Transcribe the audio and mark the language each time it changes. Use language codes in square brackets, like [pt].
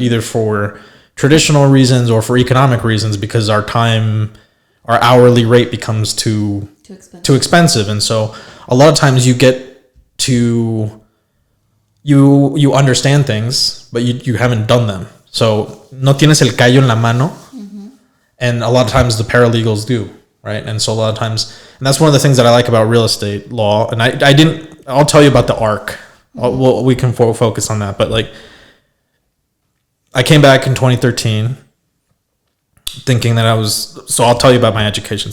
[en] Either for traditional reasons or for economic reasons, because our hourly rate becomes too expensive. And so a lot of times you get to, you understand things, but you haven't done them. [es] So no tienes el callo en la mano. [en] And a lot of times the paralegals do, right? And so a lot of times, and that's one of the things that I like about real estate law. And I'll tell you about the ARC. We can focus on that. But like, I came back in 2013 thinking that so I'll tell you about my education.